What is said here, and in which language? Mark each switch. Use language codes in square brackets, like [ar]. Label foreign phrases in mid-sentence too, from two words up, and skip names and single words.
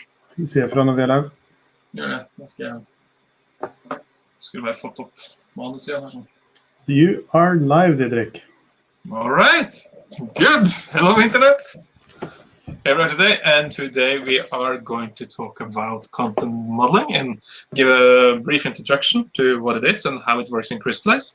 [no] Se fra når vi er live. Gjør det. Da skal jeg skulle bare fått opp manuset her. [en] You are live, Didrik. All right. Good. Hello, Internet. Everyone today, and today we are going to talk about content modeling and give a brief introduction to what it is and how it works in Crystallize.